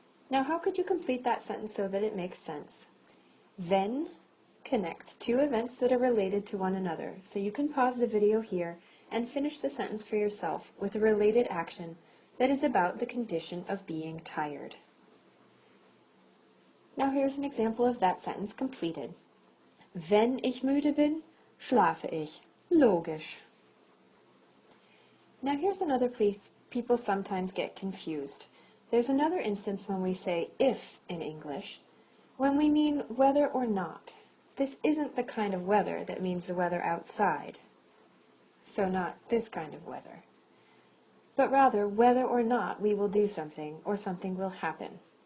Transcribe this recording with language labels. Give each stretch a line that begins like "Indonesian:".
English: Now how could you complete that sentence so that it makes sense? Wenn connects two events that are related to one another, so you can pause the video here and finish the sentence for yourself with a related action that is about the condition of being tired. Now here's an example of that sentence completed.
German: Wenn ich müde bin, schlafe ich. Logisch.
English: Now here's another place people sometimes get confused. There's another instance when we say if in English, when we mean whether or not. This isn't the kind of weather that means the weather outside. So not this kind of weather. But rather whether or not we will do something or something will happen.